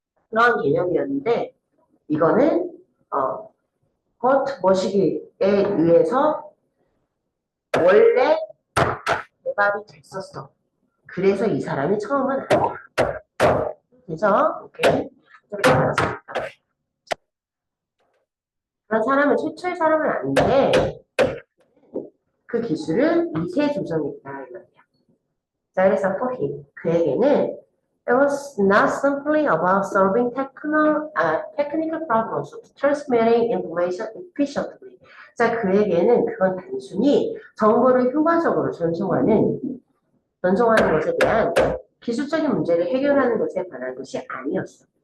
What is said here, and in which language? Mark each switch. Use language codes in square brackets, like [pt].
[ko] 그런 개념이었는데 이거는 커트 머시기에 의해서 원래 대박이 됐었어. 그래서 이 사람이 처음은 아니야. 그래서 오케이. 이렇게 알았습니다. 그런 사람은 최초의 사람은 아닌데 그 기술을 미세 조정했다 이 말이야. 자, 그래서 [en] for him [ko] 그에게는 [en] it was not simply about solving technical problems of transmitting information efficiently. [ko] 자, 그에게는 그건 단순히 정보를 효과적으로 전송하는 것에 대한 기술적인 문제를 해결하는 것에 관한 것이 아니었어.